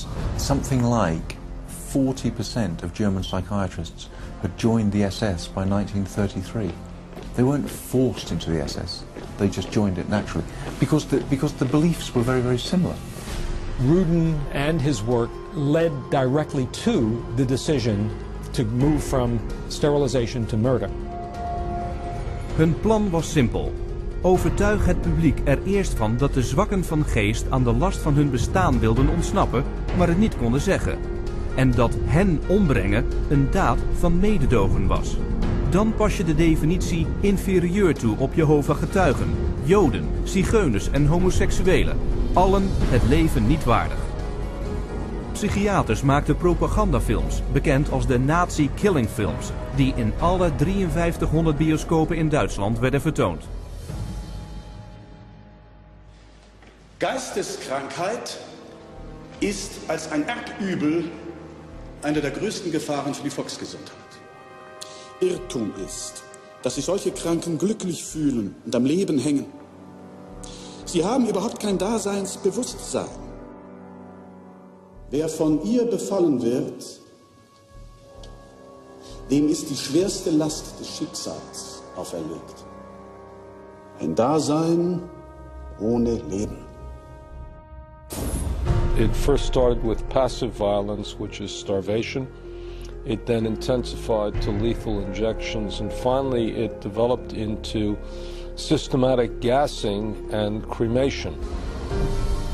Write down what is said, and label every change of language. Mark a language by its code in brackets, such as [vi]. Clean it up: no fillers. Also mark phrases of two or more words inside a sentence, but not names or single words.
[en] Something like 40% of German psychiatrists had joined the SS by 1933. They weren't forced into the SS, they just joined it naturally, because the beliefs were very, very similar. Ruden and his work led directly to the decision to move from sterilization to murder. [nl] Hun plan was simpel. Overtuig het publiek er eerst van dat de zwakken van geest aan de last van hun bestaan wilden ontsnappen, maar het niet konden zeggen. En dat hen ombrengen een daad van mededogen was. Dan pas je de definitie inferieur toe op Jehovah getuigen, Joden, zigeuners en homoseksuelen. Allen het leven niet waardig. Psychiaters maakten propagandafilms, bekend als de Nazi-killingfilms, die in alle 5300 bioscopen in Duitsland werden vertoond. [de] Geisteskrankheit ist als ein Erbübel eine der größten Gefahren für die Volksgesundheit. Irrtum ist, dass sich solche Kranken glücklich fühlen und am Leben hängen. Sie haben überhaupt kein Daseinsbewusstsein. Wer von ihr befallen wird, dem ist die schwerste Last des Schicksals auferlegt. Ein Dasein ohne Leben. [en] It first started with passive violence, which is starvation, It then intensified to lethal injections, and finally it developed into systematic gassing and cremation.